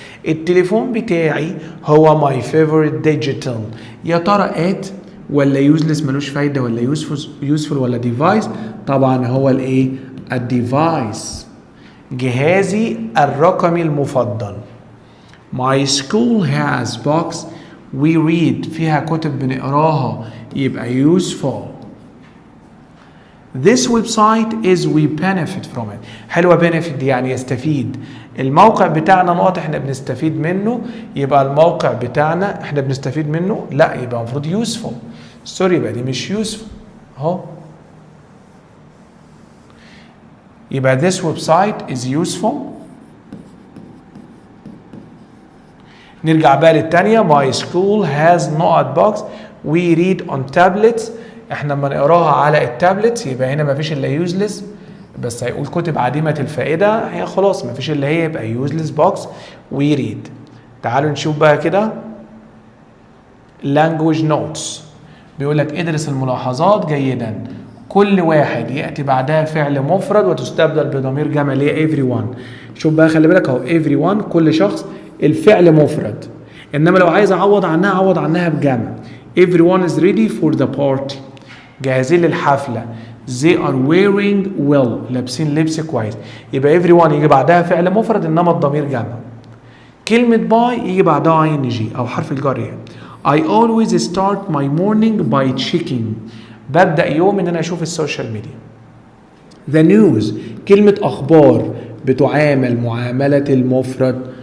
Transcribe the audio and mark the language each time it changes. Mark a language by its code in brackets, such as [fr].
[ar] التليفون بتاعي هو [en] my favorite digital. [ar] يا ترى at ولا useless ملوش فايدة ولا useful ولا device؟ طبعا هو الايه؟ الديفايس، جهازي الرقمي المفضل. [en] My school has books we read، [ar] فيها كتب بنقراها، يبقى [en] useful. This website is we benefit from it. [ar] حلوة benefit دي يعني يستفيد. الموقع بتاعنا نقط احنا بنستفيد منه، يبقى الموقع بتاعنا احنا بنستفيد منه، لا يبقى المفروض useful. سوري يبقى دي مش useful اهو. [en] يبقى this website is useful. [ar] نرجع بقى للتانية. [en] My school has not books we read on tablets. [ar] احنا لما نقراها على التابلت يبقى هنا مفيش الا useless، بس هيقول كتب عديمة الفائدة، هي خلاص مفيش الا هي، يبقى [en] useless books we read. [ar] تعالوا نشوف بقى كده language notes. بيقول لك ادرس الملاحظات جيدا. كل واحد يأتي بعدها فعل مفرد وتستبدل بضمير جمع اللي هي everyone. شوف بقى خلي بالك اهو everyone كل شخص الفعل مفرد، انما لو عايز اعوض عنها بجمع. [en] everyone is ready for the party، [ar] جاهزين للحفلة. [en] they are wearing well، [ar] لابسين لبس كويس. يبقى everyone يجي بعدها فعل مفرد انما الضمير جمع. كلمة by يجي بعدها ing او حرف الجر يعني. [en] I always start my morning by checking، [ar] ببدأ يوم ان انا اشوف السوشيال ميديا. the news كلمة اخبار بتعامل معاملة المفرد.